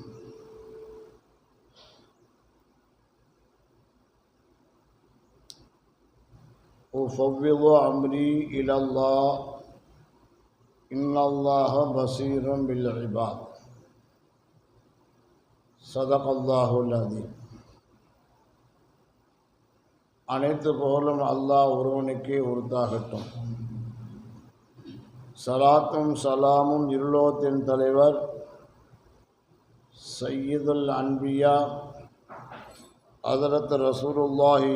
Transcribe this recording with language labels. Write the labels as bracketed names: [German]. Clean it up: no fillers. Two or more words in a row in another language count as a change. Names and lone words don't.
[Arabic] أفوض أمري إلى الله إن الله بصير بالعباد. صدق الله العظيم. [Tamil] அனைத்து புகழும் அல்லாஹ் ஒருவனுக்கே உரித்தாகட்டும். சலாத்தும் சலாமும் இருலோகத்தின் தலைவர் [Arabic] سيد الأنبياء حضرة رسول الله